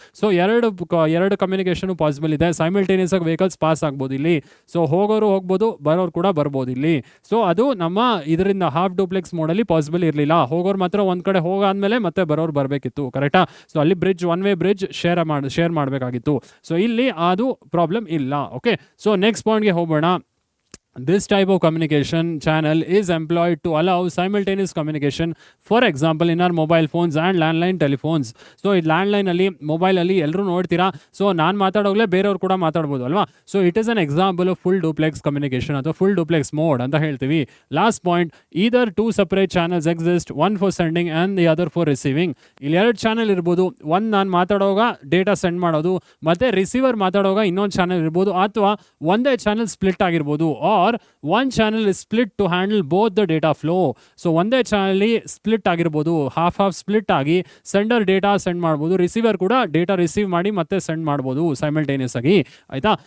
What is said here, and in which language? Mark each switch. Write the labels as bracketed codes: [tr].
[kn] So ಎರಡು communication possible ಇದೆ. Simultaneous ಆಗಿ ವೆಹಿಕಲ್ಸ್ ಪಾಸ್ ಆಗ್ಬೋದು ಇಲ್ಲಿ. ಸೊ ಹೋಗೋರು ಹೋಗ್ಬೋದು, ಬರೋರು ಕೂಡ ಬರ್ಬೋದು ಇಲ್ಲಿ. ಸೊ ಅದು ನಮ್ಮ ಇದರಿಂದ ಹಾಫ್ ಡೂಪ್ಲೆಕ್ಸ್ ಮೋಡಲ್ಲಿ ಪಾಸಿಬಲ್ ಇರಲಿಲ್ಲ. ಹೋಗೋರು ಮಾತ್ರ ಒಂದು ಕಡೆ ಹೋಗಾದ್ಮೇಲೆ ಮತ್ತೆ ಬರೋರು ಬರಬೇಕಿತ್ತು, ಕರೆಕ್ಟಾ? ಸೊ ಅಲ್ಲಿ bridge one way bridge share ಮಾಡಬೇಕಾಗಿತ್ತು. ಸೊ ಇಲ್ಲಿ ಅದು ಪ್ರಾಬ್ಲಮ್ ಇಲ್ಲ. ಓಕೆ, ಸೊ ನೆಕ್ಸ್ಟ್ ಪಾಯಿಂಟ್ಗೆ ಹೋಗೋಣ. [en] This type of communication channel is employed to allow simultaneous communication, for example in our mobile phones and landline telephones. [kn] So ಈ landline ಅಲ್ಲಿ, mobile ಅಲ್ಲಿ ಎಲ್ಲರೂ ನೋಡ್ತೀರಾ. ಸೊ ನಾನು ಮಾತಾಡೋಗ್ಲೇ ಬೇರೆಯವ್ರು ಕೂಡ ಮಾತಾಡ್ಬೋದು ಅಲ್ವಾ? [en] so it is an example of full duplex communication ಅಥವಾ full duplex mode [kn] ಅಂತ ಹೇಳ್ತೀವಿ. [en] Last point, either 2 separate channels exist, one for sending and the other for receiving. [kn] ಇಲ್ಲಿ 2 ಚಾನಲ್ ಇರ್ಬೋದು. ಒಂದು ನಾನು ಮಾತಾಡೋವಾಗ ಡೇಟಾ ಸೆಂಡ್ ಮಾಡೋದು, ಮತ್ತೆ ರಿಸೀವರ್ ಮಾತಾಡೋವಾಗ ಇನ್ನೊಂದು ಚಾನಲ್ ಇರ್ಬೋದು, ಅಥವಾ ಒಂದೇ ಚಾನಲ್ ಸ್ಪ್ಲಿಟ್ ಆಗಿರ್ಬೋದು. [en] Or one channel is split to handle both the data flow. [kn] So ಒಂದೇ ಚಾನಲ್ ಸ್ಪ್ಲಿಟ್ ಆಗಿರ್ಬೋದು, ಹಾಫ್ ಸ್ಪ್ಲಿಟ್ ಆಗಿ ಸೆಂಡರ್ ಡೇಟಾ ಸೆಂಡ್ ಮಾಡ್ಬೋದು, ರಿಸೀವರ್ ಕೂಡ ಡೇಟಾ ರಿಸೀವ್ ಮಾಡಿ ಮತ್ತೆ ಸೆಂಡ್ ಮಾಡ್ಬೋದು ಸೈಮಲ್ಟೇನಿಯಸ್ ಆಗಿ, ಆಯ್ತಾ.